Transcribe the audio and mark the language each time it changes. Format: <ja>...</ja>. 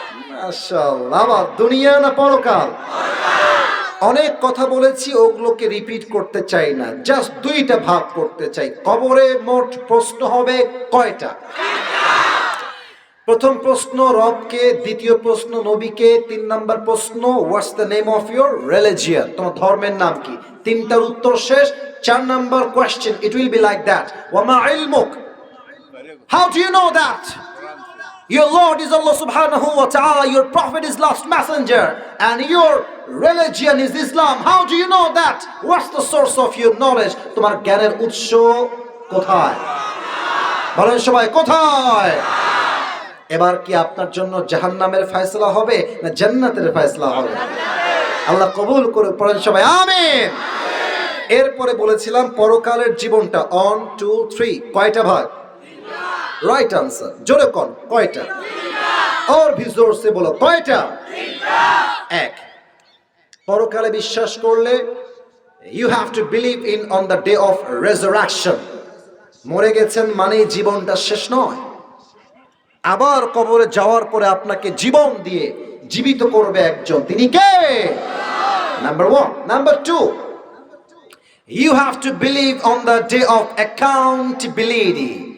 <bn>মাশাআল্লাহ, দুনিয়া না পরকাল? অনেক কথা বলেছি, ওগুলোকে রিপিট করতে চাই না, জাস্ট 2টা ভাগ করতে চাই। কবরে মোট প্রশ্ন হবে কয়টা? প্রথম প্রশ্ন রবকে, দ্বিতীয় প্রশ্ন নবীকে, 3 নাম্বার প্রশ্ন</bn> <en>what's the name of your religion,</en> <bn>তোমার ধর্মের নাম কি। তিনটার উত্তর শেষ।</bn> <en>4 number question, it will be like that,</en> <ar>ওয়া মা ইলমুক,</ar> <en>How do you know that your Lord is Allah subhanahu wa ta'ala, your prophet is last messenger, and your religion is Islam. How do you know that? What's the source of your knowledge?</en> <bn>তোমার জ্ঞানের উৎস কোথায়? বলেন সবাই কোথায়? এবার কি আপনার জন্য জাহান্নামের ফয়সালা হবে না জান্নাতের ফয়সালা হবে? আল্লাহ কবুল করে পড়েন সবাই আমিন। এরপরে বলেছিলাম পরকালের জীবনটা 1 2 3 কয়টা ভাগ?</bn> <en>right answer,</en> <bn>জোরে কোন কয়টা?</bn> <hi>और भी जोर से बोलो</hi> <bn>কয়টা? এক। পরকালে বিশ্বাস করলে</bn> <en>you have to believe in on the day of resurrection.</en> <bn>মরে গেছেন মানে জীবনটা শেষ নয়, আবার কবরে যাওয়ার পরে আপনাকে জীবন দিয়ে জীবিত করবে একজন, তিনি কে? Number 1।</bn> <en>Number 2, you have to believe on the day of accountability.</en>